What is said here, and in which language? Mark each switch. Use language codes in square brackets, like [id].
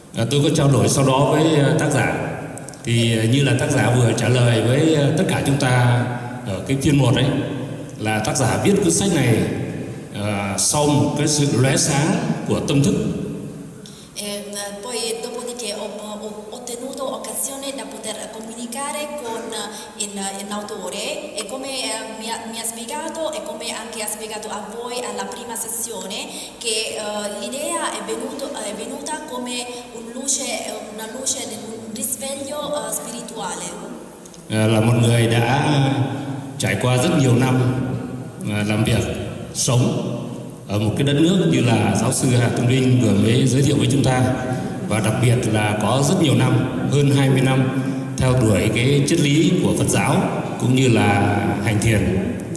[vi] Tôi có trao đổi sau đó với tác giả Thì như là tác giả vừa trả lời với tất cả chúng ta ở cái phiên 1 ấy, là tác giả viết cuốn sách này sau một cái sự lóe sáng của tâm thức. [it] Poi dopodiché ho ottenuto occasione da poter comunicare con l'autore e come mi ha spiegato e come anche ha spiegato a voi alla prima sessione che l'idea è venuta come una luce, un risveglio spirituale. [vi] Là một người đã trải qua rất nhiều năm làm việc, sống ở một cái đất nước như là giáo sư Hà Tùng Linh vừa mới giới thiệu với chúng ta, và đặc biệt là có rất nhiều năm, hơn 20 năm theo đuổi cái triết lý của Phật giáo cũng như là hành thiền.